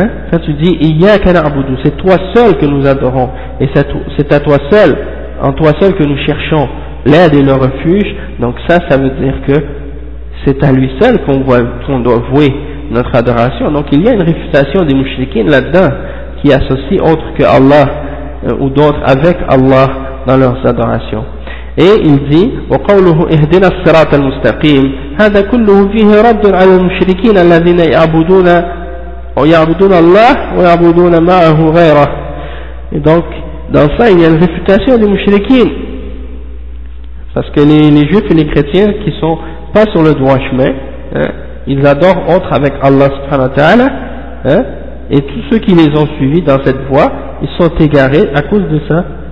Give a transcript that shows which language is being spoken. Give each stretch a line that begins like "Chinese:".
French: Quand tu dis
Arabic: إِيَّاكَ نَعْبُدُ,
French: c'est toi seul que nous adorons, et c'est à toi seul, en toi seul que nous cherchons l'aide et le refuge. Donc ça veut dire que c'est à lui seul qu'on doit vouer notre adoration. Donc il y a une réfutation des mouchriquines là-dedans, qui associent autre que Allah ou d'autres avec Allah dans leurs adorations. Et il dit
Arabic: وقوله اهدنا الصراط المستقيم هذا كله فيه رد على المشركين الذين يعبدون الله ويعبدون معه غيره.
French: Et donc dans ça il y a une réfutation des mouchriquines, parce que les juifs et les chrétiens qui sont pas sur le droit chemin, ils adorent autre avec Allah subhanahu wa ta'ala, et tous ceux qui les ont suivis dans cette voie, ils sont égarés à cause de ça.